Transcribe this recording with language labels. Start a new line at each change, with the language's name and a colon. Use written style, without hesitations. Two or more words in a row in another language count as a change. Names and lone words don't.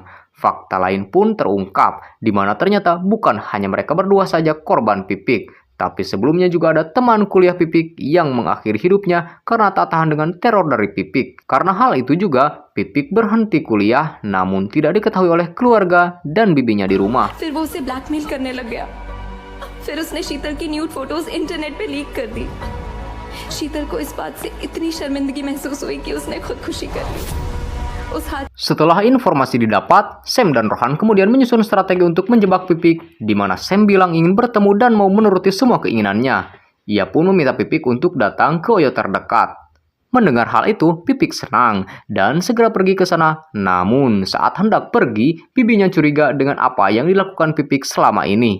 Indonesian: Fakta lain pun terungkap di mana ternyata bukan hanya mereka berdua saja korban Pipik. Tapi sebelumnya juga ada teman kuliah Pipik yang mengakhiri hidupnya karena tak tahan dengan teror dari Pipik. Karena hal itu juga, Pipik berhenti kuliah namun tidak diketahui oleh keluarga dan bibinya di rumah.
Hindi: फिर उसने शीतल की
English: nude photos
Hindi: इंटरनेट पे लीक कर दी। शीतल को इस बात से इतनी शर्मिंदगी महसूस हुई कि उसने खुदकुशी कर ली। उस हाथ
Indonesian: Setelah informasi didapat, Sam dan Rohan kemudian menyusun strategi untuk menjebak Pipik, di mana Sam bilang ingin bertemu dan mau menuruti semua keinginannya. Ia pun meminta Pipik untuk datang ke Oyo terdekat. Mendengar hal itu, Pipik senang dan segera pergi ke sana. Namun, saat hendak pergi, bibinya curiga dengan apa yang dilakukan Pipik selama ini.